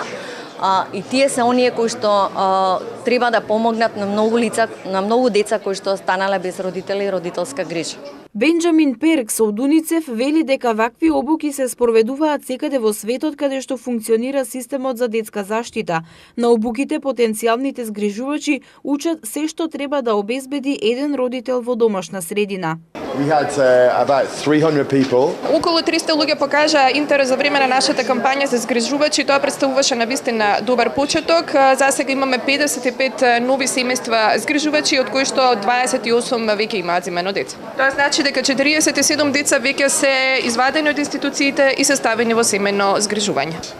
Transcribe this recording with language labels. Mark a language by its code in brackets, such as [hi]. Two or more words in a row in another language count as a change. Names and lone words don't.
[mk] И тие се оние кои што треба да помогнат на многу лица, на многу деца кои што останале без родители и родителска грижа. Бенџамин Перкс од УНИЦЕФ вели дека вакви обуки се спроведуваат секаде во светот каде што функционира системот за детска заштита. На обуките потенцијалните згрижувачи учат се што треба да обезбеди еден родител во домашна средина. [en] We had about 300 people. [mk] Околу 300 луѓе покажа интерес за време на нашата кампања за згрижувачи. Тоа представуваше навистина добар почеток. За сега имаме 55 нови семејства згрижувачи, од кои што 28 веќе имаат земено деца. Тоа значи дека 47 деца веќе се извадени од институциите и се ставени во семено згрижување.